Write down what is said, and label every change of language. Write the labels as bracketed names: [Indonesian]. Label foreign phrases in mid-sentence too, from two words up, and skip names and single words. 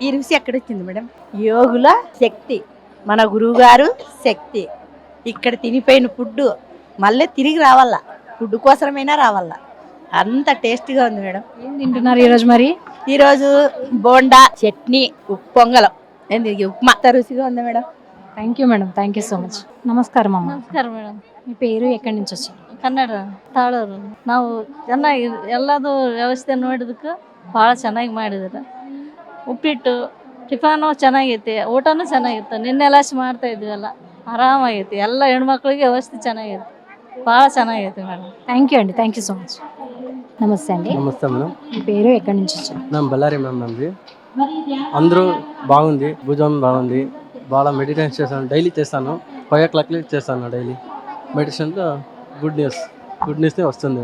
[Telugu] ఈ రుచి ఎక్కడ వచ్చింది మేడం? యోగుల శక్తి, మన గురువుగారు శక్తి. ఇక్కడ తినిపోయిన ఫుడ్ మళ్ళీ తిరిగి రావాలా, ఫుడ్ కోసమైనా రావాలా, అంత టేస్టీగా ఉంది మేడం. ఏం తింటున్నారు ఈరోజు మరి? ఈరోజు బోండా, చట్నీ, పొంగలం, ఉప్మా, అంత రుచిగా ఉంది మేడం. [English] thank you madam, thank you so much. [Kannada] ನಮಸ್ಕಾರ ಅಮ್ಮ. ನಮಸ್ಕಾರ ಮೇಡಮ್. మీ పేరు, ఎక్కడి నుంచి వచ్చారు? ಕನ್ನಡ ತಾಳೂರು. ನಾವು ಚೆನ್ನಾಗಿ ಎಲ್ಲದು ವ್ಯವಸ್ಥೆ ನೋಡಿದಕ್ಕೆ ಭಾಳ ಚೆನ್ನಾಗಿ ಮಾಡಿದ್ದಾರೆ. ಉಪ್ಪಿಟ್ಟು ಟಿಫಾನು ಚೆನ್ನಾಗೈತಿ, ಊಟನೂ ಚೆನ್ನಾಗಿತ್ತು. ನಿನ್ನೆಲ್ಲ ಮಾಡ್ತಾ ಇದ್ವಲ್ಲ, ಆರಾಮಾಗೈತಿ. ಎಲ್ಲ ಹೆಣ್ಮಕ್ಳಿಗೆ ವ್ಯವಸ್ಥೆ ಚೆನ್ನಾಗೈತಿ, ಭಾಳ ಚೆನ್ನಾಗೈತಿ ಮೇಡಮ್. [English] thank you [Telugu] అండి, [English] thank you so much. [Telugu] నమస్తే అండి. నమస్తే మేడం. మీ పేరు, ఎక్కడి నుంచి వచ్చారు? మేము బళ్ళారి మ్యామ్. నమ్మది అందరూ బాగుంది, భుజం బాగుంది. బాగా మెడిటేషన్ చేస్తాను, డైలీ చేస్తాను. 5 o'clock చేస్తాను డైలీ మెడిటేషన్లో. [English] good news [Telugu] వస్తుంది.